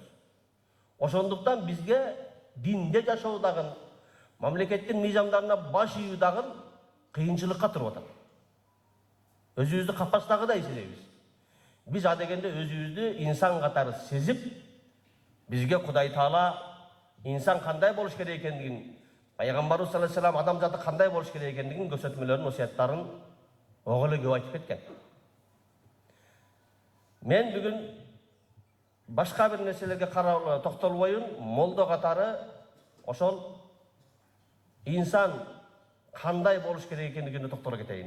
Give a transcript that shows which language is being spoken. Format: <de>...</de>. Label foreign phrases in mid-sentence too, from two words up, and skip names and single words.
<ky>Ошондуктан бизге динде жашоо дагы, мамлекеттин мыйзамдарына баш ийүү дагы кыйынчылыкка туруп атат. Өзүбүздү капастагыдай сезебиз. Биз а дегенде өзүбүздү инсан катары сезип, бизге Кудай Таала инсан кандай болуш керек экендигин, Пайгамбарыбыз</ky> <ar>صلى الله عليه وسلم</ar> <ky>адамзаты кандай болуш керек экендигин көрсөтмөлөрүн, осуяттарын ого эле көп айтып кеткен. Мен бүгүн башка бир нерселерге карап токтолбойун, молдо катары ошол инсан кандай болуш керек экендигине токтоло кетейин.</ky>